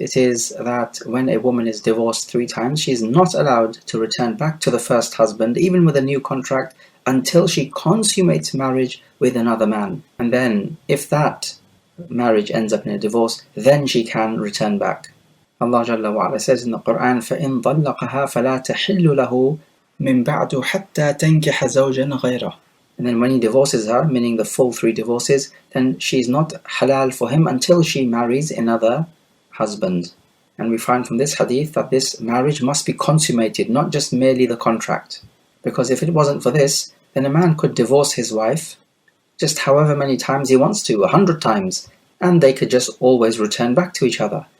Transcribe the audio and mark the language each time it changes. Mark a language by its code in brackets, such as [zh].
[en] It is that when a woman is divorced 3 times, she is not allowed to return back to the first husband, even with a new contract, until she consummates marriage with another man. And then, if that marriage ends up in a divorce, then she can return back. Allah Jalla wa Ala says in the Quran, [ar] فَإِن ضَلَّقَهَا فَلَا تَحِلُّ لَهُ مِن بَعْدُ حَتَّى تَنْكِحَ زَوْجًا غَيْرَهُ. [en] And then when he divorces her, meaning the full 3 divorces, then she's not halal for him until she marries another husband. And we find from this hadith that this marriage must be consummated, not just merely the contract. Because if it wasn't for this, then a man could divorce his wife just however many times he wants to, 100 times, and they could just always return back to each other.